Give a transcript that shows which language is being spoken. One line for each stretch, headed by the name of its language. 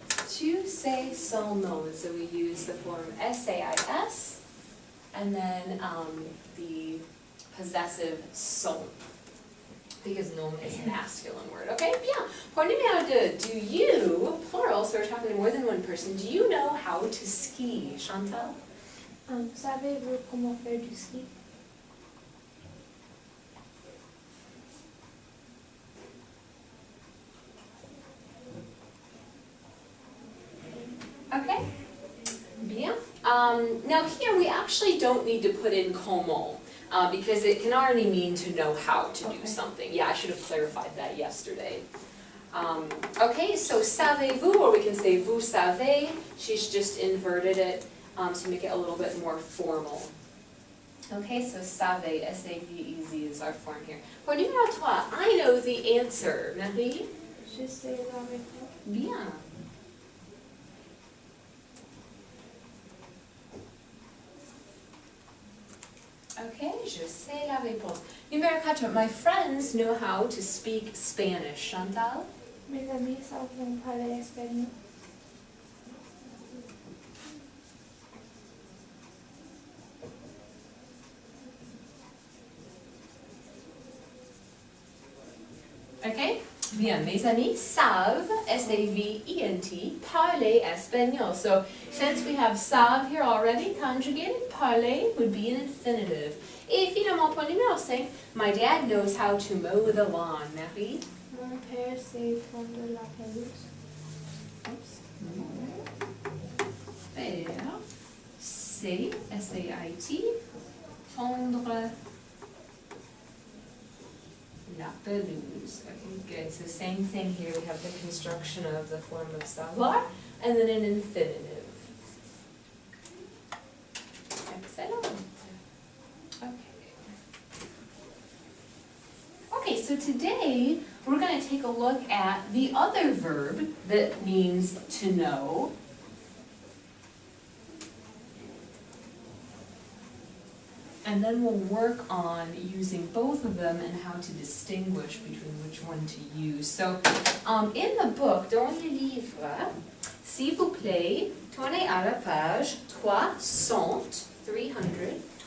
French: Tu sais son nom,
English: so we use the form sais, and then the possessive son, because nom is a masculine word. Okay, bien.
French: Pour numéro 2,
English: do you, plural, so we're talking to more than one person, do you know how to ski, Chantal?
French: Savez-vous comment faire du ski? Okay, bien.
English: Now here we actually don't need to put in comment, because it can already mean to know how to do something. Yeah, I should have clarified that yesterday. Okay, so savez-vous, or we can say vous savez. She's just inverted it to make it a little bit more formal. Okay, so savez, S-A-V-E-Z is our form here.
French: Pour numéro 3,
English: I know the answer. Marie?
French: Je sais la réponse. Bien. Okay, je sais la réponse.
English: Numéro 4, my friends know how to speak Spanish. Chantal?
French: Mes amis savent parler espagnol. Okay, bien, mes amis savent, S-A-V-E-N-T, parler espagnol.
English: So since we have savent here already conjugated, parler would be an infinitive.
French: Et finalement, pour numéro 5,
English: my dad knows how to mow the lawn. Marie?
French: Mon père sait fondre la pelouse.
English: Oops.
French: Père, c'est, S-A-I-T, fondre la pelouse.
English: Okay, good. So same thing here. We have the construction of the form of savoir and then an infinitive. Excellent. Okay. Okay, so today we're going to take a look at the other verb that means to know. And then we'll work on using both of them and how to distinguish between which one to use. So, in the book,
French: dans le livre, s'il vous plaît, tournez à la page 300, 300.